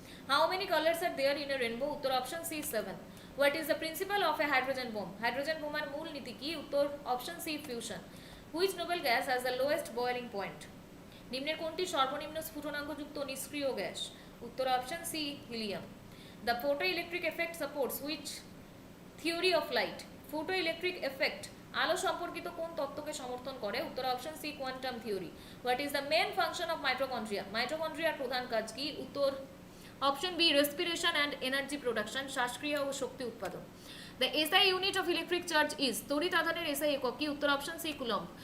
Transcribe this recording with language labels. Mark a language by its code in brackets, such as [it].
[en] How many colours are there in a rainbow? [bn] উত্তর option C 7। [en] What is the principal of a hydrogen bomb? [bn] Hydrogen বোমার মূল নীতি কি? উত্তর option C fusion. [en] Which noble gas has the lowest boiling point? [bn] নিম্নের কোনটি সর্বনিম্ন স্ফুটনাঙ্কযুক্ত নিষ্ক্রিয় গ্যাস? উত্তর option C helium. [en] The photoelectric effect supports which theory of light? [bn] Photoelectric effect আলো সম্পর্কিত কোন তত্ত্বকে সমর্থন করে? উত্তর option C quantum theory. [en] What is the main function of mitochondria? [bn] মাইটোকন্ড্রিয়ার প্রধান কাজ কি? উত্তর option B [en] respiration and energy production, [bn] শ্বাসক্রিয়া ও শক্তি উৎপাদন। [en] The SI unit of electric charge is? [bn] তড়িৎ আধানের এসআই একক কি? উত্তর অপশন সি কুলম্ব।